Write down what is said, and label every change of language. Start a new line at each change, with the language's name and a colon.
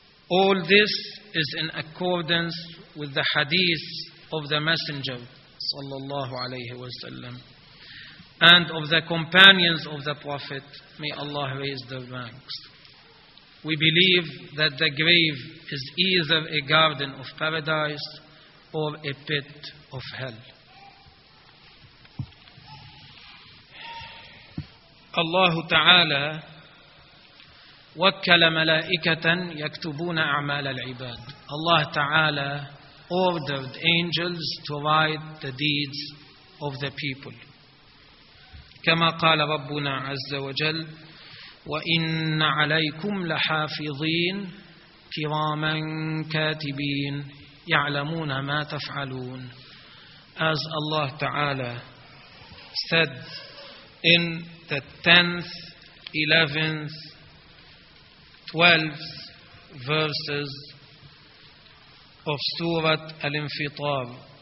English: All this is in accordance with the hadith of the Messenger sallallahu alayhi wa sallam and of the companions of the Prophet, may Allah raise their ranks. We believe that the grave is either a garden of paradise or a pit of hell.
Arabic: الله تعالى وكل ملائكة يكتبون أعمال العباد.
English: الله تعالى ordered angels to write the deeds of the people.
Arabic: كما قال ربنا عز وجل وإن عليكم لحافظين كراما كاتبين يعلمون ما تفعلون.
English: As Allah تعالى said in the 10th, 11th, 12th verses of Surah Al-Infitar.